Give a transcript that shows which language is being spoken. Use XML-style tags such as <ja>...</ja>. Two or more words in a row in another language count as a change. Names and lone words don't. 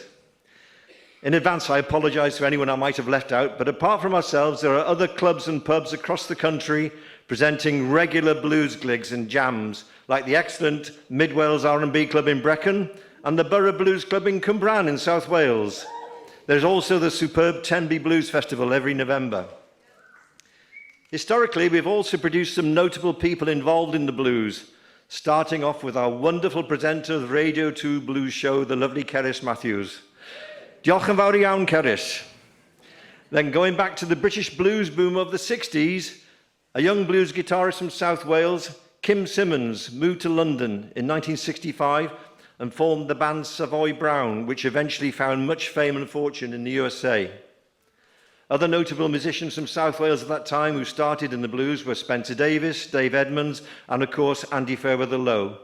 <en>In advance, I apologise to anyone I might have left out, but apart from ourselves, there are other clubs and pubs across the country presenting regular blues gigs and jams, like the excellent Mid Wales R&B Club in Brecon and the Borough Blues Club in Cwmbran in South Wales. There's also the superb Tenby Blues Festival every November. Historically, we've also produced some notable people involved in the blues, starting off with our wonderful presenter of the Radio 2 Blues Show, the lovely Cerys Matthews.</en> <cy>Diolch yn fawr iawn, Cerys.</cy> <en>Then going back to the British blues boom of the 60s, a young blues guitarist from South Wales, Kim Simmons, moved to London in 1965 and formed the band Savoy Brown, which eventually found much fame and fortune in the USA. Other notable musicians from South Wales at that time who started in the blues were Spencer Davis, Dave Edmunds, and of course Andy Fairweather Lowe.</en>